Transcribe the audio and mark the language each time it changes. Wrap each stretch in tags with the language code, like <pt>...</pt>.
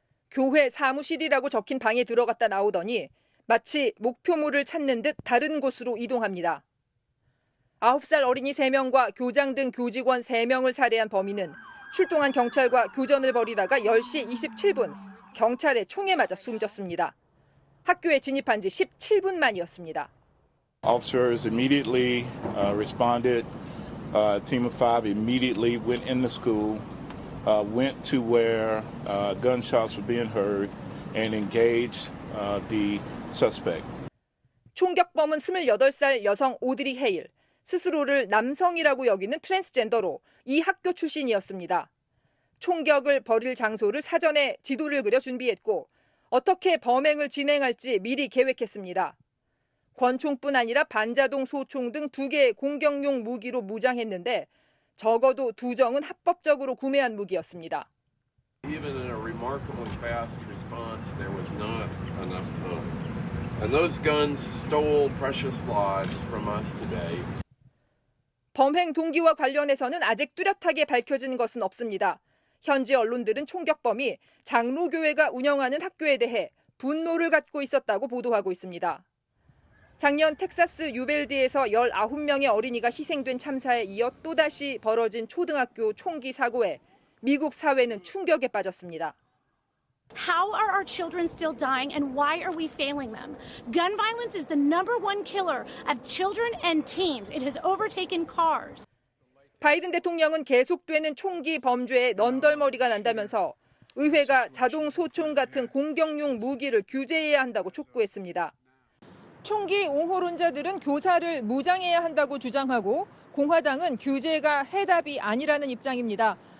<ko>교회 사무실이라고 적힌 방에 들어갔다 나오더니 마치 목표물을 찾는 듯 다른 곳으로 이동합니다. 9살 어린이 3명과 교장 등 교직원 3명을 살해한 범인은 출동한 경찰과 교전을 벌이다가 10시 27분 경찰의 총에 맞아 숨졌습니다. 학교에 진입한 지 17분 만이었습니다.</ko> <en>Officers immediately responded. A team of 5 immediately went in the school, went to where gunshots were being heard, and engaged the suspect.</en> <ko>총격범은 28살 여성 오드리 헤일, 스스로를 남성이라고 여기는 트랜스젠더로 이 학교 출신이었습니다. 총격을 벌일 장소를 사전에 지도를 그려 준비했고 어떻게 범행을 진행할지 미리 계획했습니다. 권총뿐 아니라 반자동 소총 등 2개의 공격용 무기로 무장했는데 적어도 2정은 합법적으로 구매한 무기였습니다.</ko> <en>Even in a remarkably fast response, there was not enough time. And those guns stole precious lives from us today.</en> <ko>범행 동기와 관련해서는 아직 뚜렷하게 밝혀진 것은 없습니다. 현지 언론들은 총격범이 장로교회가 운영하는 학교에 대해 분노를 갖고 있었다고 보도하고 있습니다. 작년 텍사스 유벨드에서 19명의 어린이가 희생된 참사에 이어 또다시 벌어진 초등학교 총기 사고에 미국 사회는 충격에 빠졌습니다.</ko> <en>How are our children still dying and why are we failing them? Gun violence is the #1 killer of children and teens. It has overtaken cars.</en> <ko>바이든 대통령은 계속되는 총기 범죄에 넌덜머리가 난다면서 의회가 자동 소총 같은 공격용 무기를 규제해야 한다고 촉구했습니다. 총기 옹호론자들은 교사를 무장해야 한다고 주장하고 공화당은 규제가 해답이 아니라는 입장입니다.</ko>